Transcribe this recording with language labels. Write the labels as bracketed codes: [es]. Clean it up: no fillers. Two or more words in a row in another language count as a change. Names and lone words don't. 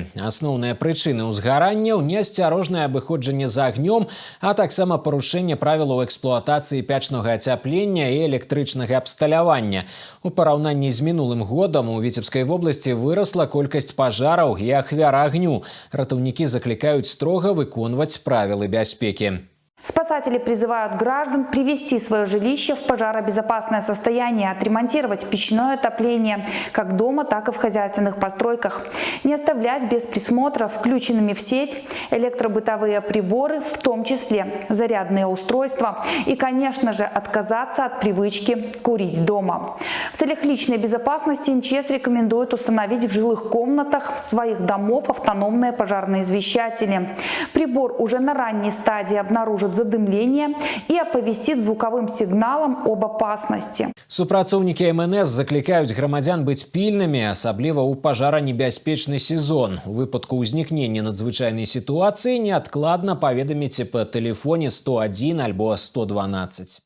[be] Асноўныя прычыны ўзгарання – неасцярожнае абыходжанне з агнём, а таксама парушэнне правілаў эксплуатацыі печнага ацяплення і электрычнага абсталявання. У параўнанні з мінулым годам у Віцебскай вобласці вырасла колькасць пажараў і ахвяр агню. Ратаўнікі заклікаюць строга выконваць правілы бяспекі. [ru] Спасатели призывают граждан привести свое жилище в пожаробезопасное состояние, отремонтировать печное отопление как дома, так и в хозяйственных постройках. Не оставлять без присмотра включенными в сеть электробытовые приборы, в том числе зарядные устройства. И, конечно же, отказаться от привычки курить дома. В целях личной безопасности МЧС рекомендует установить в жилых комнатах своих домов автономные пожарные извещатели. Прибор уже на ранней стадии обнаружит задымление и оповестит звуковым сигналом об опасности. [be] Супрацоўнікі МНС заклікаюць грамадзян быць пільнымі, асабліва ў пажаранебяспечны сезон. У выпадку ўзнікнення надзвычайнай сітуацыі неадкладна паведаміце па тэлефоне 101 альбо 112.